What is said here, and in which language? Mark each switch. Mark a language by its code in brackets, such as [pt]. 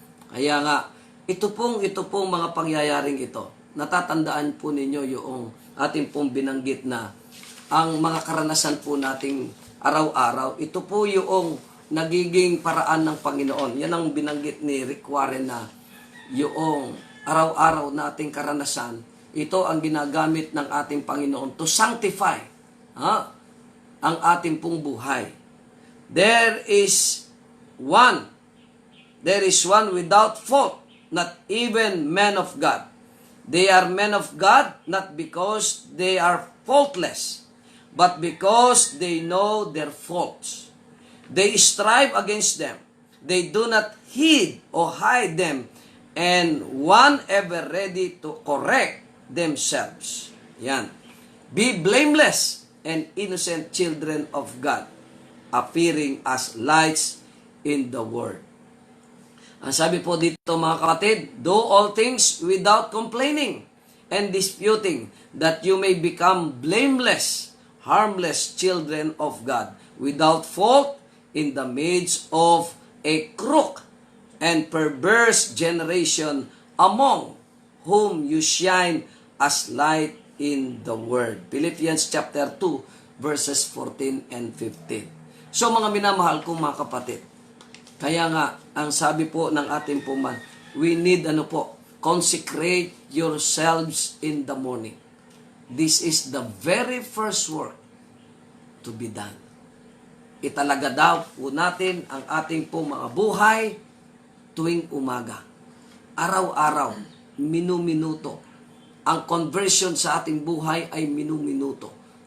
[tl] Kaya nga, ito pong mga pangyayaring ito, natatandaan po ninyo yung ating pong binanggit na ang mga karanasan po nating araw-araw, ito po yung nagiging paraan ng Panginoon. Yan ang binanggit ni Rick Warren na yung araw-araw nating karanasan, ito ang ginagamit ng ating Panginoon [en] to sanctify [tl] ang ating pong buhay. [en] There is one without fault, not even men of God. They are men of God not because they are faultless, but because they know their faults. They strive against them. They do not heed or hide them, and one ever ready to correct themselves. Yan. Be blameless and innocent children of God, appearing as lights in the world. [tl] Ang sabi po dito, mga kapatid, [en] do all things without complaining and disputing, that you may become blameless, harmless children of God, without fault in the midst of a crooked and perverse generation, among whom you shine as light in the world. Philippians chapter 2, verses 14 and 15. [tl] So mga minamahal kong mga kapatid, kaya nga, ang sabi po ng ating puman, [en] we need consecrate yourselves in the morning. This is the very first work to be done. [tl] Italaga daw po natin ang ating po mga buhay tuwing umaga. Araw-araw, minu-minuto. Ang conversion sa ating buhay ay minu-minuto.